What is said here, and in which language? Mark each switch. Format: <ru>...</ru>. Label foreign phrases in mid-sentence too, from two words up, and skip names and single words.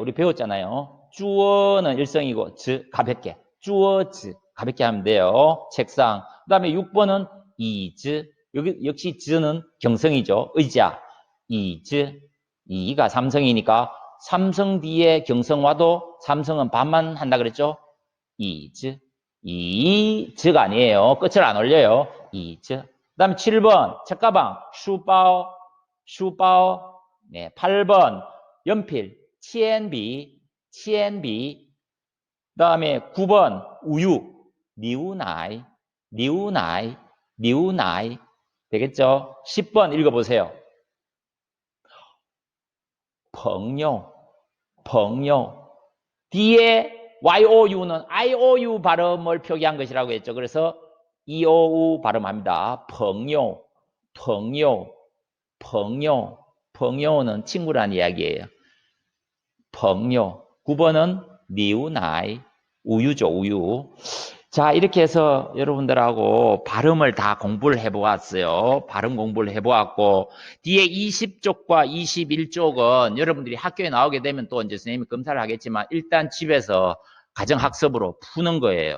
<ko>우리 배웠잖아요. 桌는 일성이고, 가볍게. 桌子 가볍게 하면 돼요. 책상. 그 다음에 6번은 椅子. 여기 역시 子는 경성이죠. 의자.</ko> <zh>椅子.</zh> <ko>2가 삼성이니까 삼성 뒤에 경성 와도 삼성은 반만 한다 그랬죠?</ko> <zh>椅子.</zh> <ko>椅子가 아니에요. 끝을 안 올려요.</ko> <zh>椅子.</zh> <ko>그 다음에 7번 책가방.</ko> <zh>书包.</zh> <ko>네, 8번 연필.</ko> <zh>铅笔.</zh> <ko>그 다음에 9번 우유.</ko> <zh>牛奶.</zh> <ko>되겠죠? 10번 읽어보세요.</ko> <zh>朋友.</zh> <ko>뒤에 YOU는 IOU 발음을 표기한 것이라고 했죠. 그래서 EOU 발음합니다. 朋友는 친구란 이야기예요.</ko> <zh>朋友. 9번은 牛奶,</zh> <ko>우유죠, 우유. 자, 이렇게 해서 여러분들하고 발음을 다 공부를 해보았어요. 발음 공부를 해보았고, 뒤에 20쪽과 21쪽은 여러분들이 학교에 나오게 되면 또 이제 선생님이 검사를 하겠지만, 일단 집에서 가정학습으로 푸는 거예요.</ko>